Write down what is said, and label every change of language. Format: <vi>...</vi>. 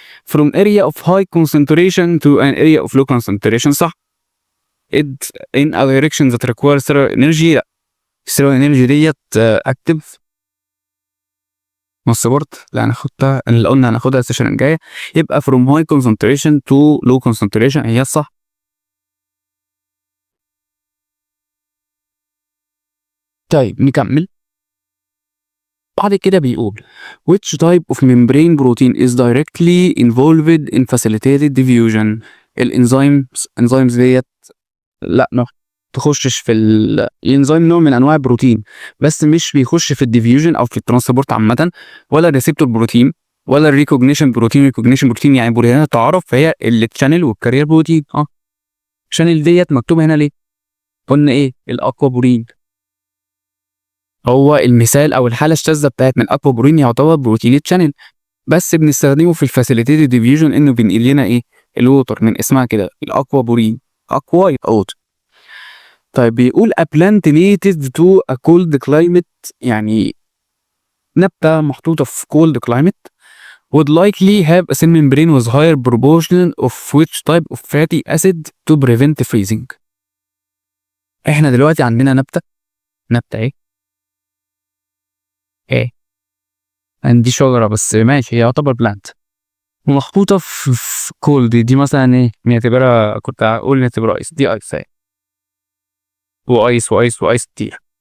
<en>from area of high concentration to an area of low concentration، صح. in a direction that requires stellar energy،</en> <ar>لا، stellar energy ديت active سبورت، لا هناخدها اللي قلنا هناخدها السيشن الجايه. يبقى</ar> <en>from high concentration to low concentration</en> <ar>هي الصح. طيب نكمل. بعد كده بيقول</ar> <en>which type of membrane protein is directly involved in facilitated diffusion.</en> <ar>الانزيمز ديت لا ما تخشش في الانزيم، نوع من انواع البروتين بس مش بيخش في الديفيوجن او في الترانسبورت عامه، ولا الريسبتور بروتين ولا الريكوجنيشن بروتين. ريكوجنيشن بروتين يعني بروتينات تعرف، فهي التشانل والكارير بروتين. الشانل ديت مكتوبه هنا ليه؟ قلنا ايه؟ الاكوابورين هو المثال او الحاله الشاذه بتاعت من اكوابورين، يعتبر بروتين الشانل، بس بنستخدمه في الفاسيليتيد ديفيوجن انه بينقل لنا ايه؟ الووتر، من اسمها كده الاكوابورين، اكواي ووتر. طيب بيقول</ar> <en>a plant native to a cold climate،</en> <ar>يعني نبتة محطوطة في</ar> <en>cold climate would likely have a cell membrane with higher proportion of which type of fatty acid to prevent freezing.</en> <ar>احنا دلوقتي عندنا نبتة ايه عندي شجرة بس ماشي، هي يعتبر بلانت ومحطوطة في كولد، دي مثلا ايه؟ نعتبرها، كنت هقول نعتبرها ايس، دي ايس اهي، وايس وايس وايس كتير.</ar>